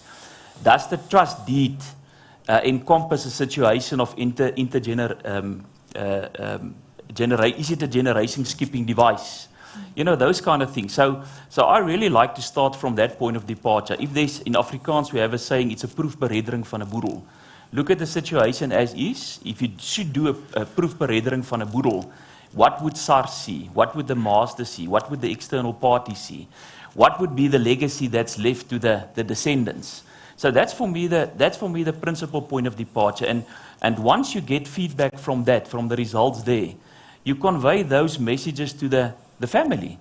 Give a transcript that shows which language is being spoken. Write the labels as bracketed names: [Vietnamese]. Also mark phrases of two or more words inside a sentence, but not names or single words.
[English] Does the trust deed encompass a situation of is it a generation skipping device? Those kind of things. So I really like to start from that point of departure. If there's, in Afrikaans we have a saying, it's a [Afrikaans] proefbereddering van 'n boedel. [English] Look at the situation as is. If you should do a [Afrikaans] proefbereddering van 'n boedel, [English] what would SARS see? What would the master see? What would the external party see? What would be the legacy that's left to the descendants? So that's for me the principal point of departure. And once you get feedback from that, from the results there, you convey those messages to the family.